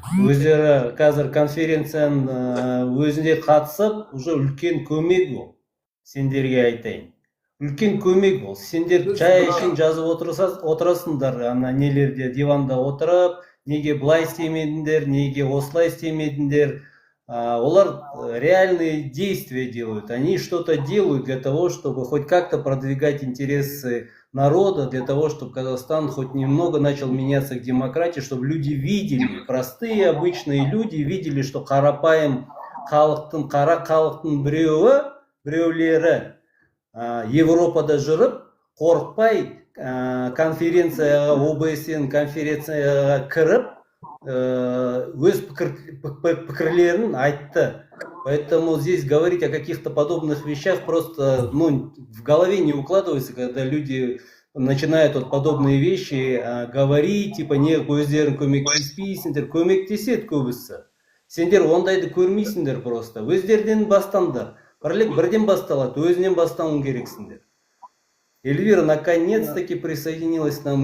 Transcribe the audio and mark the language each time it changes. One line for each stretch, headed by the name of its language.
Kazakh: Өздері қазір конференцияның өзінде қатысып, уже үлкен көмек ол. Сендерге айтайын. Үлкен көмек ол. Сендер Біз жай мына- үшін жазып отырасыңдар, ана нелерде, диванда отырып, неге былай істемедіңдер, неге осылай істемедіңдер. Олар
Russian: реальные действия делают. Они что-то делают для того, чтобы хоть как-то продвигать интересы народа, для того, чтобы Казахстан хоть немного начал меняться к демократии, чтобы люди видели, простые обычные люди видели, что
Kazakh: қарапайым халықтың, қара халықтың біреулері Европада жүріп, қорықпай конференцияға, ОБСЕ-ның конференцияға кіріп, өз пікірлерін айтты.
Russian: Поэтому здесь говорить о каких-то подобных вещах просто в голове не укладывается, когда люди начинают вот подобные вещи говорить, типа
Kazakh: не өздерің көмектеспейсіңдер, көмектеседі көбісі. Сендер ондайды көрмейсіңдер
Russian: просто.
Kazakh: Өздерден бастаңдар. Бірлік бірден басталады, өзінен бастауың керексіңдер.
Russian: Эльвира наконец-таки присоединилась к нам.